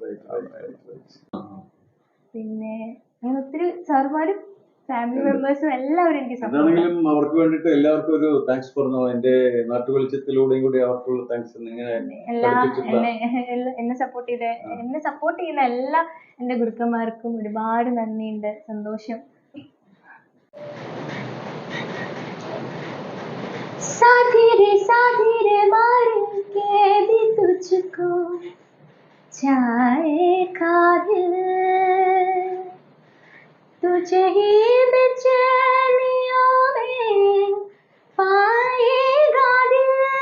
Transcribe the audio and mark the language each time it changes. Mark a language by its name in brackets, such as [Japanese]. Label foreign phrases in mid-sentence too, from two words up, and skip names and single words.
[Malayalam] പിന്നെ ഒത്തിരി സാറുമാരും ഫാമിലി മെമ്പേഴ്സും എല്ലാവരും എനിക്ക് എന്താണെങ്കിലും അവർക്ക് വേണ്ടിട്ട് എല്ലാവർക്കും ഒരു താങ്ക്സ് പറഞ്ഞു. എന്റെ നാട്ടുവെളിച്ചത്തിലൂടെയും കൂടി അവർക്കുള്ള താങ്ക്സ്. എന്നെ സപ്പോർട്ട് ചെയ്യുന്ന എല്ലാ എന്റെ ഗുരുക്കന്മാർക്കും ഒരുപാട് നന്ദിയുണ്ട്. സന്തോഷം. [Hindi] साथी रे मारेंगे भी तुझको, जाएगा दिल तुझे ही बेचैनियों में पाएगा दिल।